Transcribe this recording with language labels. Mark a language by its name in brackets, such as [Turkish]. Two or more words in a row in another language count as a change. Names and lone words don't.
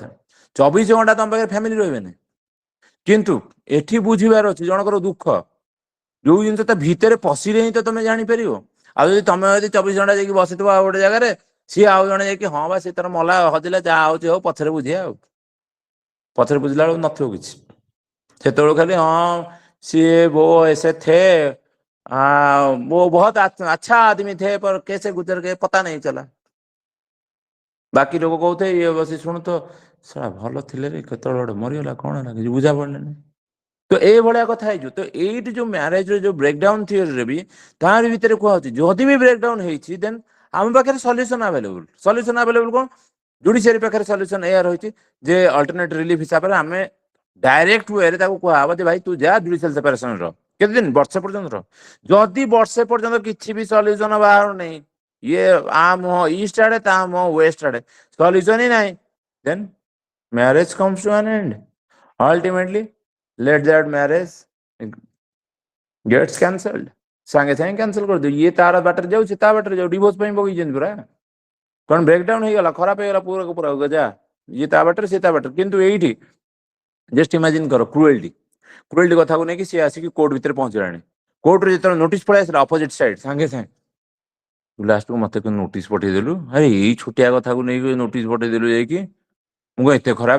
[Odia] 24 ଘଣ୍ଟା ତମ ପାଖରେ ଫ୍ୟାମିଲି ରହିବେନି, କିନ୍ତୁ ଏଠି ବୁଝିବାର ଅଛି ଜଣଙ୍କର ଦୁଃଖ, ଯୋଉ ଜିନିଷ ତା ଭିତରେ ପଶିଲେ ହିଁ ତ ତମେ ଜାଣିପାରିବ। ଆଉ ଯଦି ତମେ ଯଦି 24 ଘଣ୍ଟା ଯାଇକି ବସିଥିବ ଆଉ ଗୋଟେ ଜାଗାରେ, ସିଏ ଆଉ ଜଣେ ଯାଇକି ହଁ ବା ସିଏ ତାର ମଲା ହଜିଲା ଯାହା ହଉଛି ହଉ ପଛରେ ବୁଝିବା, ଆଉ ପଛରେ ବୁଝିଲା ବେଳକୁ ନଥିବ କିଛି। ସେତେବେଳକୁ ଖାଲି ହଁ ସିଏ [Hindi] वो ऐसे थे, वो बहुत अच्छा आदमी थे पर कैसे गुजर गए पता नहीं चला। [Odia] ବାକି ଲୋକ କହୁଥିବେ ଇଏ ବସି ଶୁଣୁଥିବ ସେଟା ଭଲ ଥିଲେ ରେ କେତେବେଳେ ଗୋଟେ ମରିଗଲା କଣ ହେଲା କିଛି ବୁଝା ପଡିଲାନି। ତ ଏଇଭଳିଆ କଥା ହେଇଯିବ। ତ ଏଇଠି ଯୋଉ ମ୍ୟାରେଜର ଯୋଉ ବ୍ରେକଡାଉନ ଥିଓରିରେ ବି ତାରି ଭିତରେ କୁହାହଉଛି ଯଦି ବି ବ୍ରେକଡାଉନ ହେଇଛି ଦେନ୍ ଆମ ପାଖରେ [English] solution available. solution available [Odia] କଣ? ଜୁଡିସିଆରୀ ପାଖରେ ସଲ୍ୟୁସନ ଏଇଆ ରହିଛି ଯେ [English] alternate relief [Odia] ହିସାବରେ ଆମେ ଡାଇରେକ୍ଟ ୱେରେ ତାକୁ କୁହାହବ ଯେ ଭାଇ ତୁ ଯା [English] judicial separation [Odia] ର କେତେ ଦିନ ବର୍ଷେ ପର୍ଯ୍ୟନ୍ତ ରହ। ଯଦି ବର୍ଷେ ପର୍ଯ୍ୟନ୍ତ କିଛି ବି ସଲ୍ୟୁସନ ବାହାରୁନି, ଇଏ ଆ ମୁହଁ ଇଷ୍ଟ ଆଡେ ତା ମୁହଁ ୱେଷ୍ଟ ଆଡେ, ସଲ୍ୟୁସନ ହିଁ ନାହିଁ, [English] then marriage comes to an end. ଅଲ୍ଟିମେଟଲି let that marriage gets cancelled। [Odia] ସାଙ୍ଗେ ସାଙ୍ଗେ କ୍ୟାନସଲ କରିଦିଅ। ଇଏ ତାର ବାଟରେ ଯାଉ, ସେ ତା ବାଟରେ ଯାଉ, ଡିଭୋର୍ସ ପାଇଁ ବଗିଛନ୍ତି ପୁରା। କଣ ବ୍ରେକଡାଉନ ହେଇଗଲା, ଖରାପ ହେଇଗଲା ପୁରା ପୁରା ଗଜା, ଇଏ ତା ବାଟରେ ସିଏ ତା ବାଟରେ। କିନ୍ତୁ ଏଇଠି [English] just imagine [Odia] କର କ୍ରୁଏଲ୍ଟି, କ୍ରୁଏଲ୍ଟି କଥାକୁ ନେଇକି ସିଏ ଆସିକି କୋର୍ଟ ଭିତରେ ପହଞ୍ଚିଲାଣି। କୋର୍ଟରେ ଯେତେବେଳେ ନୋଟିସ ପଳେଇ ଆସିଲା [English] opposite side [Odia] ସାଙ୍ଗେ ସାଙ୍ଗେ ଲାଷ୍ଟକୁ ମତେ ନୋଟିସ ପଠେଇଦେଲୁ, ଆରେ ଏଇ ଛୋଟିଆ କଥାକୁ ନେଇକି ନୋଟିସ ପଠେଇଦେଲୁ ଯାଇକି, ମୁଁ କଣ ଏତେ ଖରାପ?